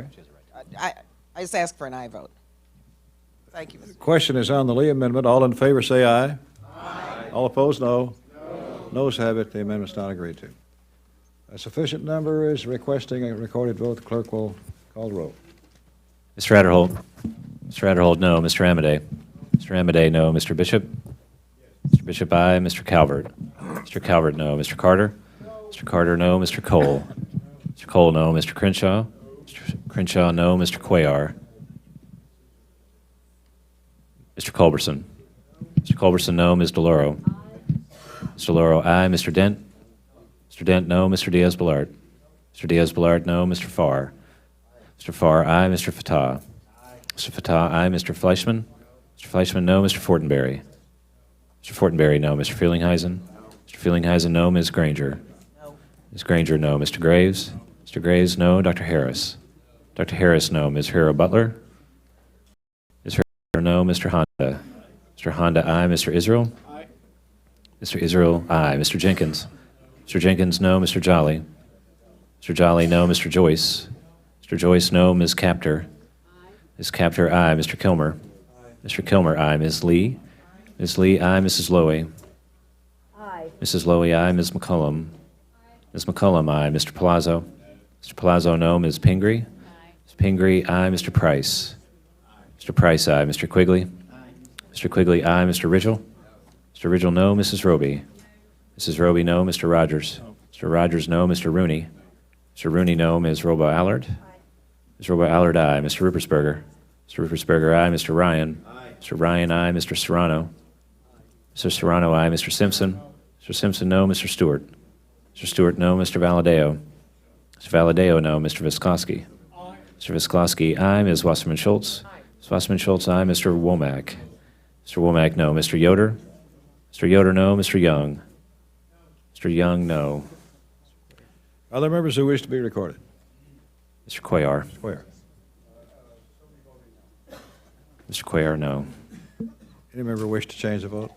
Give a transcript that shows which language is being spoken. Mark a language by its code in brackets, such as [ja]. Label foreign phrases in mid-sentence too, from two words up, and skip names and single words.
[en] I just ask for an aye vote. Thank you, Mr. Question is on the Lee amendment. All in favor say aye. Aye. All opposed, no. Noes have it. The amendment's not agreed to. A sufficient number is requesting a recorded vote. The clerk will call the roll. Mr. Adderholt. Mr. Adderholt, no. Mr. Amade. Mr. Amade, no. Mr. Bishop. Mr. Bishop, aye. Mr. Calvert. Mr. Calvert, no. Mr. Carter. Mr. Carter, no. Mr. Cole? Mr. Cole, no. Mr. Crenshaw? Mr. Crenshaw, no. Mr. Cuellar? Mr. Culberson? Mr. Culberson, no. Ms. DeLauro? Ms. DeLauro, aye. Mr. Dent? Mr. Dent, no. Mr. Diaz-Balart? Mr. Diaz-Balart, no. Mr. Farr? Mr. Farr, aye. Mr. Fattah? Mr. Fattah, aye. Mr. Fleischman? Mr. Fleischman, no. Mr. Fortenberry? Mr. Fortenberry, no. Mr. Feelinghuisen? Mr. Feelinghuisen, no. Ms. Granger? Ms. Granger, no. Mr. Graves? Mr. Graves, no. Dr. Harris? Dr. Harris, no. Ms. Hero Butler? Ms. Hero, no. Mr. Honda? Mr. Honda, aye. Mr. Israel? Mr. Israel, aye. Mr. Jenkins? Mr. Jenkins, no. Mr. Jolly? Mr. Jolly, no. Mr. Joyce? Mr. Joyce, no. Ms. Capter? Ms. Capter, aye. Mr. Kilmer? Mr. Kilmer, aye. Ms. Lee? Ms. Lee, aye. Mrs. Lowy? Aye. Mrs. Lowy, aye. Ms. McCullum? Ms. McCullum, aye. Mr. Palazzo? Mr. Palazzo, no. Ms. Pingree? Ms. Pingree, aye. Mr. Price? Mr. Price, aye. Mr. Quigley? Mr. Quigley, aye. Mr. Ridgel? Mr. Ridgel, no. Mrs. Roby? Mrs. Roby, no. Mr. Rogers? Mr. Rogers, no. Mr. Rooney? Mr. Rooney, no. Ms. Robo-Allard? Ms. Robo-Allard, aye. Mr. Ruppersberger? Mr. Ruppersberger, aye. Mr. Ryan? Mr. Ryan, aye. Mr. Serrano? Mr. Serrano, aye. Mr. Simpson? Mr. Simpson, no. Mr. Stewart? Mr. Stewart, no. Mr. Valadeo? Mr. Valadeo, no. Mr. Visklosky? Mr. Visklosky, aye. Ms. Wasserman Schultz? Ms. Wasserman Schultz, aye. Mr. Womack? Mr. Womack, no. Mr. Yoder? Mr. Yoder, no. Mr. Young? Mr. Young, no. Other members who wish to be recorded? Mr. Cuellar? Mr. Cuellar. Mr. Cuellar, no. Any member wish to change the vote?